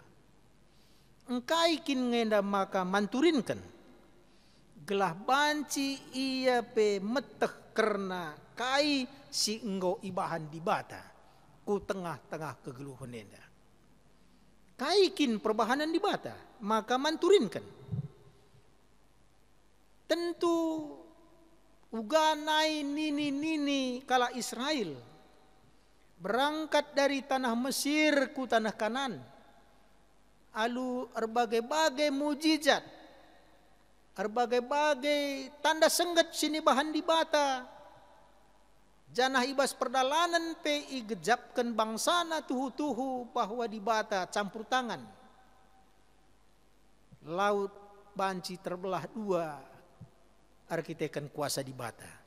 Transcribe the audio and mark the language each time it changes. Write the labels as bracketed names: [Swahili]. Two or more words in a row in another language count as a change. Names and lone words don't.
[Batak Karo] Engkai kin ngenda maka manturinkan, gelah banci ia pe meteh karena kai si enggo ibahan dibata ku tengah-tengah kegeluhan enda. Kai kin perbahanan dibata maka manturinkan. [Indonesian] Tentu [Batak Karo] uganai nini-nini kala [Indonesian] Israel berangkat dari tanah Mesir [Batak Karo] ku tanah Kanan, alu berbagai-bagai mujizat, berbagai-bagai tanda sengget sini bahan dibata, janah ibas perdalanan pe igejapkan bangsana tuhu-tuhu bahwa dibata [Indonesian] campur tangan, [Batak Karo] laut banci terbelah dua, arkitekan kuasa dibata.